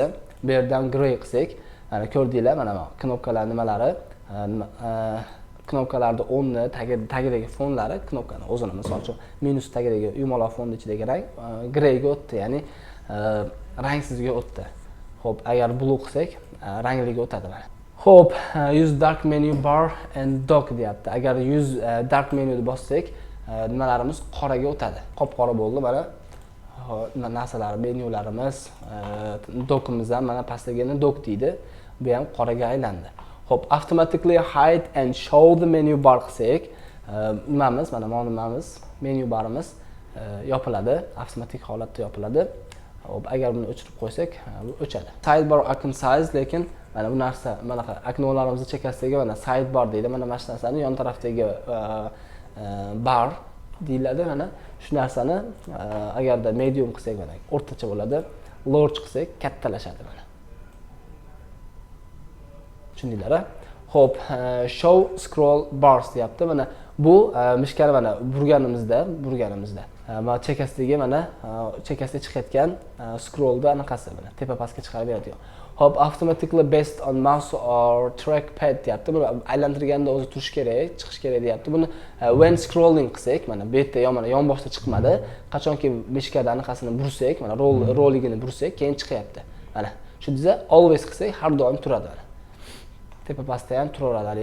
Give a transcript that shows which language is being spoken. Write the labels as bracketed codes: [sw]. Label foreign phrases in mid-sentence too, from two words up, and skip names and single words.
[uz] Bu yerdan gray qilsak, mana ko'rdinglar, mana knopkalar nimalari, knopkalarda o'nni tagidagi fonlari, knopkani o'zini misol uchun minus tagidagi yumaloq fonni ichidagi rang grayga o'tdi, ya'ni rangsizga o'tdi. Xo'p, agar blue qilsak, rangliga o'tadi mana. Xo'p, [en] use dark menu bar and dock deyapti. [uz] Agar [en] use dark menu [uz] ni bossak, nimalarimiz qoraga o'tadi. Qop-qora bo'ldi mana. Narsalar, menyularimiz, dockimiz ham mana pastdagini dock deydi. Bu ham qoraga aylandi. Xo'p, [en] automatically hide and show the menu bar [uz] qilsak, nimamiz, mana nimamiz, menu barimiz yopiladi, avtomatik holatda yopiladi. Xo'p, agar buni o'chirib qo'ysak, bu o'chadi. [en] Sidebar icon size, [uz] lekin mana bu narsa, mana oknolarimizni chekkasidagi mana sidebar deydi. Mana shu narsani yon tarafdagi bar deyiladi. Mana shu narsani agarda medium qilsak, mana o'rtacha bo'ladi. Large qilsak, kattalashadi mana. Tushundinglar? Xo'p, [en] show scroll bars [uz] deyapti. Mana bu mishkani mana burganimizda mana chekkasidagi mana chekkasiga chiqayotgan scrollda anaqasi mana tepa pastga chiqarib beradi. Hop, [en] automatically based on mouse or trackpad deyapti. [uz] Buni aylantirganda o'zi turish kerak, chiqish kerak deyapti. Buni [en] when scrolling [uz] qilsak, mana bu yerda mana yonboshda chiqmadi. Qachonki mishkada anaqasini bursak, mana rolligini bursak, keyin chiqyapti. Mana shu desa always qilsak har doim turadi. Tepa pastda ham turaveradi.